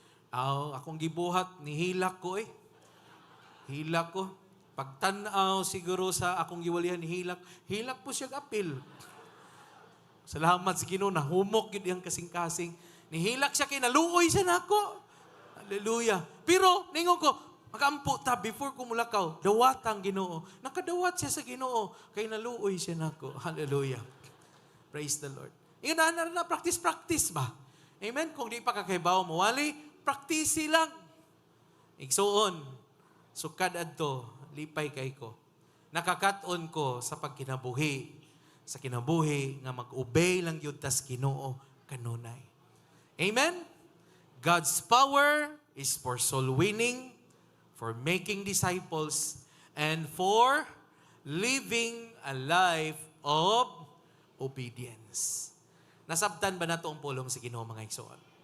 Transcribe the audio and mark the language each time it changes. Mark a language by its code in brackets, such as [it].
[ceb] Akong gibuhat ni hilak ko Hilak ko. Pagtanaw siguro sa akong giwalihan ni hilak. Hilak po siya apil. Salamat sa Ginoo na humok gid ang kasing-kasing. Nihilak siya kay naluoy siya nako. Hallelujah. Pero ningon ko, magampo ta before ko mulakaw, dawat ang Ginoo. Nakadawat siya sa Ginoo kay naluoy siya nako. Hallelujah. [en] Praise the Lord. [ceb] Ingon na practice ba? Amen. Kung di pa kakaybaw mawali, practice lang. Igsuon. Sukad adto, lipay kay ko. Nakakaton ko sa pagkinabuhi. Sa kinabuhi nga mag-obey lang yun tas Ginoo kanunay. Amen? [en] God's power is for soul winning, for making disciples, and for living a life of obedience. [ceb] Nasabtan ba nato ang pulong sa Ginoo mga igsoon?